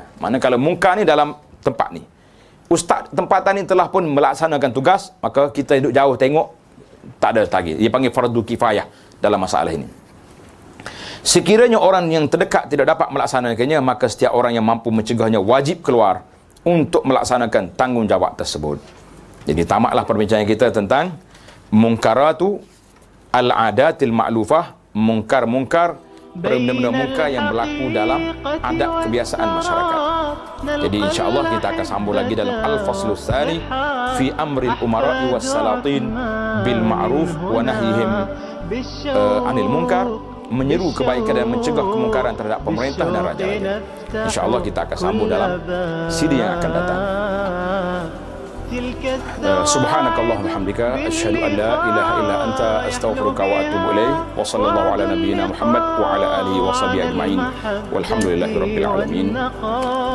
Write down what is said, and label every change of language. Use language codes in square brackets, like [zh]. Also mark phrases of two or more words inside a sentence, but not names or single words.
[ms] Maknanya kalau mungkar ni dalam tempat ni, ustaz tempatan ni telah pun melaksanakan tugas, maka kita duduk jauh tengok, tak ada lagi. Dia panggil fardu kifayah dalam masalah ini. Sekiranya orang yang terdekat tidak dapat melaksanakannya, maka setiap orang yang mampu mencegahnya wajib keluar untuk melaksanakan tanggungjawab tersebut. Jadi tamatlah perbincangan kita tentang [ar] منكرات العادات المألوفة, [ms] mungkar-mungkar, benda-benda mungkar yang berlaku dalam adat kebiasaan masyarakat. Jadi insya-Allah kita akan sambung lagi dalam [ar] الفصل الثاني في أمر الأمراء والسلاطين بالمعروف ونهيهم عن المنكر, [ms] menyeru kebaikan dan mencegah kemungkaran terhadap pemerintah dan raja-raja. Insya-Allah kita akan sambung dalam CD yang akan datang. [ar] سبحانك اللهم وبحمدك أشهد أن لا إله إلا أنت أستغفرك وأتوب إليك. وصلى الله على نبينا محمد وعلى آله وصحبه أجمعين. والحمد لله رب العالمين.